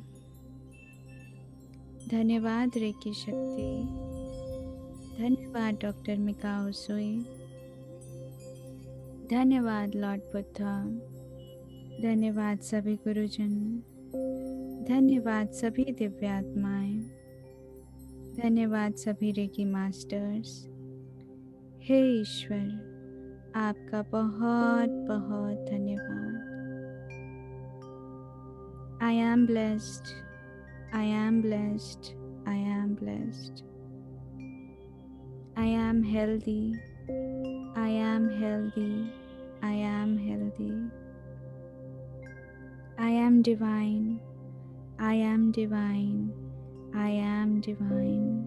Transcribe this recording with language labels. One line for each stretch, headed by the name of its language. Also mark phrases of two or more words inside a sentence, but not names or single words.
Hindi: धन्यवाद रेकी शक्ति, धन्यवाद डॉक्टर मिकाओ सुई, धन्यवाद लॉर्ड बुद्धा, धन्यवाद सभी गुरुजन, धन्यवाद सभी दिव्यात्माएं, धन्यवाद सभी
English: Reiki masters.
Hindi: हे ईश्वर, आपका बहुत बहुत धन्यवाद।
English: I am blessed, I am blessed, I am blessed. I am healthy, I am healthy, I am healthy. I am divine, I am divine, I am divine.